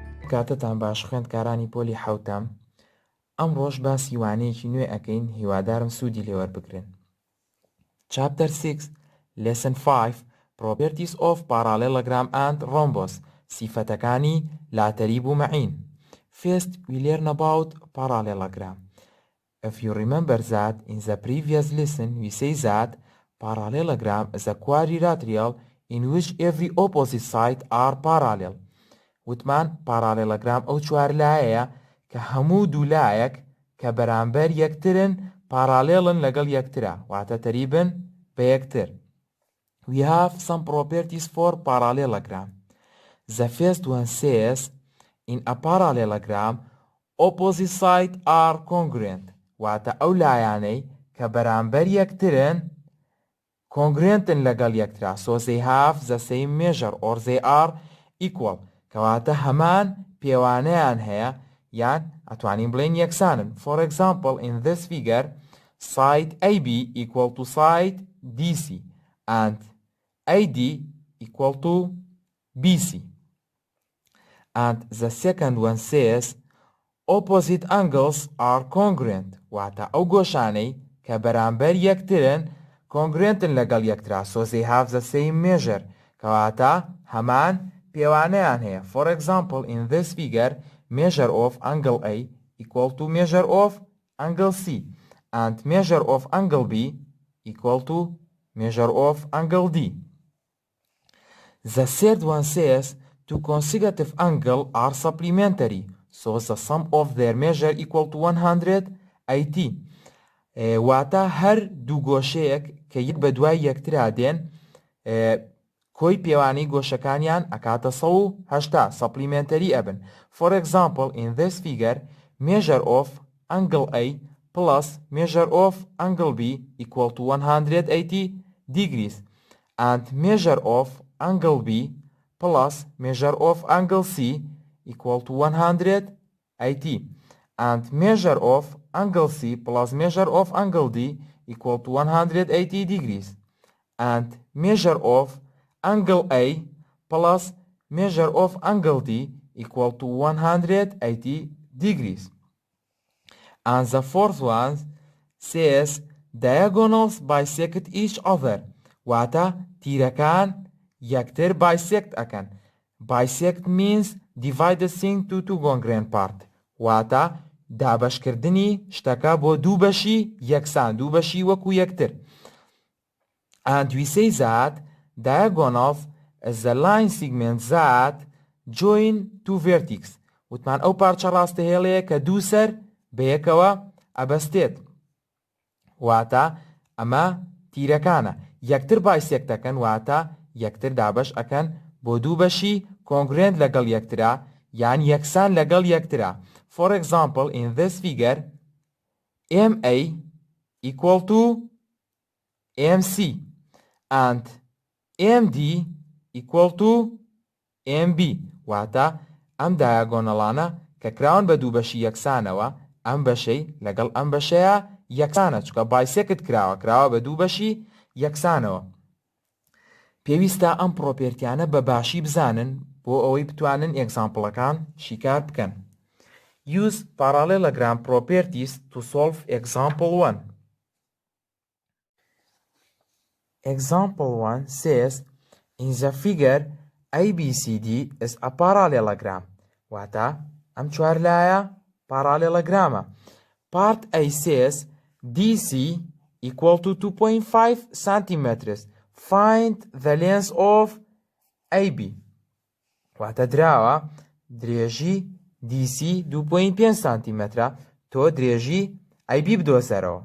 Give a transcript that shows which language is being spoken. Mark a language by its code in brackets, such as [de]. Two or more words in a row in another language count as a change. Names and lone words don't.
[ckb] کاتتان باش خوێندکارانی پۆلی حەوتەم. ئەمڕۆژ باسی وانەیەکی نوێ ئەکەین، هیوادارم سوودی لێوەربگرن. [en] Chapter 6 Lesson 5 Properties of Parallelogram and Rhombus [ckb] سیفەتەکانی لاتەریب و معین. [en] First, we learn about parallelogram. If you remember that in the previous lesson we say that parallelogram is a quadrilateral in which every opposite side are parallel. [ckb] وتمان parallelogram ئەو چوار لایەیە کە هەموو دوو لایەک کە بەرامبەر یەکترن پارالێڵن لەگەڵ یەکترە، واتە تەریبن بە یەکتر. [en] We have some properties for parallelogram. The first one says in a parallelogram opposite sides are congruent. [ckb] واتە ئەو لایانەی کە بەرامبەر یەکترن congruentن لەگەڵ یەکترە. [en] So they have the same measure or they are equal. [ckb] کەواتە هەمان پێوانەیان هەیە یان ئەتوانین بڵێن یەکسانن. [en] For example, in this figure, side AB equal to side DC and AD equal to BC. And the second one says opposite angles are congruent. [ckb] واتە ئەو گۆشانەی کە بەرامبەر یەکترن congruentن لەگەڵ یەکترا. [en] So they have the same measure. [ckb] کەواتە هەمان پێوانەیان هەیە. [en] For example, in this figure, measure of angle A equal to measure of angle C and measure of angle B equal to measure of angle D. The third one says two consecutive angles are supplementary, so the sum of their measure equal to 180. [ckb] واتە هەر دوو گۆشەیەک کە یەک بە دوای یەکترا دێن کۆی پێوانەی گۆشەکانیان ئەکاتە 180 supplementary ئەبن. [en] For example, in this figure, measure of angle A plus measure of angle B equal to 180 degrees and measure of angle B plus measure of angle C equal to 180 and measure of angle C plus measure of angle D equal to 180 degrees and measure of angle A plus measure of angle D equal to 180 degrees. And the fourth one says diagonals bisect each other. [ckb] واتە تیرەکان یەکتر bisect ئەکەن. [en] Bisect means divide the thing to two congruent parts. [ckb] واتە دابەشکردنی شتەکە بۆ دوو بەشی یەکسان، دوو بەشی وەکو یەکتر. [en] And we say that diagonals is the line segment that join two vertices. [ckb] وتمان ئەو پارچە ڕاستەهێڵەیە کە دوو سەر بە یەکەوە ئەبەستێت. واتە ئەمە تیرەکانە یەکتر bisect دەکەن، واتە یەکتر دابەش ئەکەن بۆ دوو بەشی congruent لەگەڵ یەکترا یان یەکسان لەگەڵ یەکترا. [en] For example, in this figure, MA equal to MC and MD equal to MB. [ckb] واتە ئەم دایاگۆنەڵانە کە کراون بە دوو بەشی یەکسانەوە ئەم بەشەی لەگەڵ ئەم بەشەیە یەکسانە، چونکە bisect کراوە بە دوو بەشی یەکسانەوە. پێویستە ئەم پرۆپێرتیانە بە باشی بزانن بۆ ئەوەی بتوانن ئێگزامپڵەکان شیکار بکەن. [en] Use parallelogram properties to solve example 1. Example 1 says in the figure ABCD is a parallelogram. [ckb] واتە ئەم چوار لایە parallelogramە. [en] Part A says DC equal to 2.5 centimeters. Find the length of AB. [ckb] واتە دراوە درێژی DC 2.5 سانتیمەترە، تۆ درێژی AB بدۆزەرەوە.